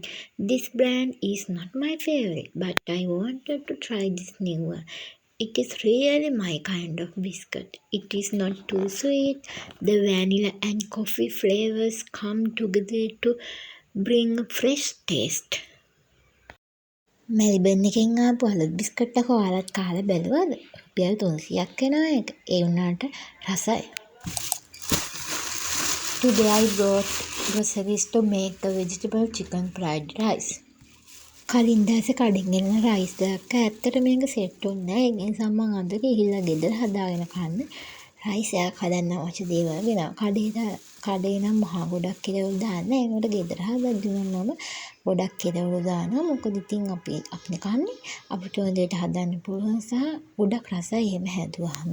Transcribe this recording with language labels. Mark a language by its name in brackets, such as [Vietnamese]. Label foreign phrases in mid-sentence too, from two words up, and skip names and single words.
[English] This brand is not my favorite, but I wanted to try this new one. It is really my kind of biscuit. It is not too sweet. The vanilla and coffee flavors come together to bring a fresh taste. [Sinhala] මෙල්බර්න් එකෙන් ආපු අලුත් බිස්කට් එක ඔයාලත් කාලා බැලුවද? රුපියල් 300ක් වෙනවා ඒක. ඒ වුණාට රසයි. [English] Today I brought groceries to make a vegetable chicken fried rice. [Sinhala] කලින් දවසේ කඩෙන් ගෙනන රයිස් එකක් ඇත්තට මේක සෙට් වුණේ නැහැ. ඒ නිසා මම අද ගිහිල්ලා ගෙදර හදාගෙන කන්න රයිස් එකක් හදන්න අවශ්‍ය දේවල් ගෙනාවා. කඩේ නම් මහා ගොඩක් කෙරවලු දාන්නේ. ඒකට ගෙදර හදද්දි මම ගොඩක් කෙරවලු දානවා. මොකද ඉතින් අපිනේ කන්නේ අපිට ඕන දෙයට හදන්න පුළුවන් සහ ගොඩක් රසයි එහෙම හැදුවාම.